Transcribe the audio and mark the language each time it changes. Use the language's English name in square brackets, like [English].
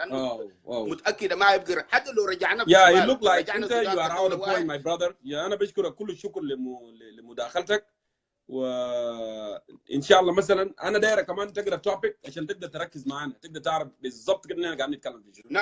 [Arabic] انا متاكد ما يبقى حتى لو رجعنا في [English] it look like [Arabic] انت [English] you are out of point my brother. [Arabic] انا بشكرك كل الشكر لمداخلتك، وان شاء الله مثلا انا دايره كمان تقرا توبيك عشان تقدر تركز معانا، تقدر تعرف بالضبط كده احنا قاعدين نتكلم في شنو.